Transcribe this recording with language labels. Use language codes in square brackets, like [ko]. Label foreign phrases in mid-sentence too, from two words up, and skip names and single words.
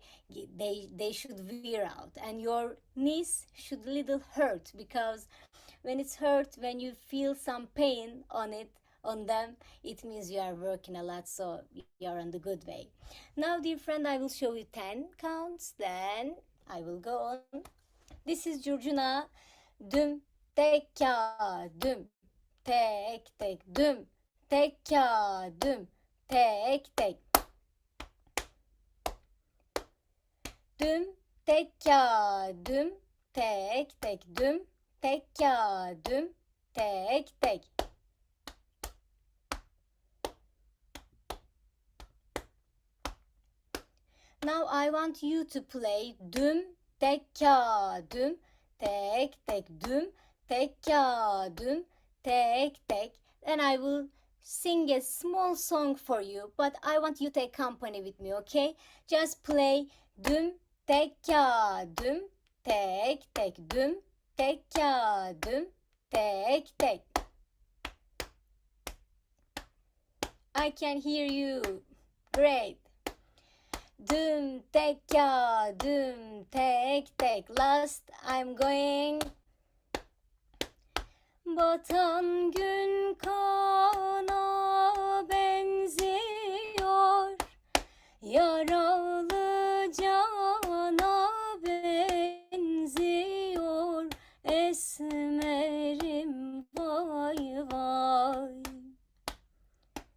[en] They should wear out, and your knees should little hurt, because when it's hurt, when you feel some pain on them, it means you are working a lot, so you are on the good way. Now, dear friend, I will show you 10 counts, then I will go on. This is curcuna. Düm, tekka, düm, tek, tek, düm, tekka, düm, tek, tek. Düm, tekka, düm, tek, tek, düm, tekka, düm, tek, tek. Now I want you to play düm, tekka, düm, tek, tek, düm, tekka, düm, tek, tek. Then I will sing a small song for you, but I want you to accompany with me, okay? Just play düm, tekka, düm, tek, tek, düm, tekka, düm, tek, tek. I can hear you. Great. Düm, tekka, düm, tek, tek. Last, I'm going. [tr] Batan gün kana benziyor, yaralı cana benziyor, esmerim vay vay.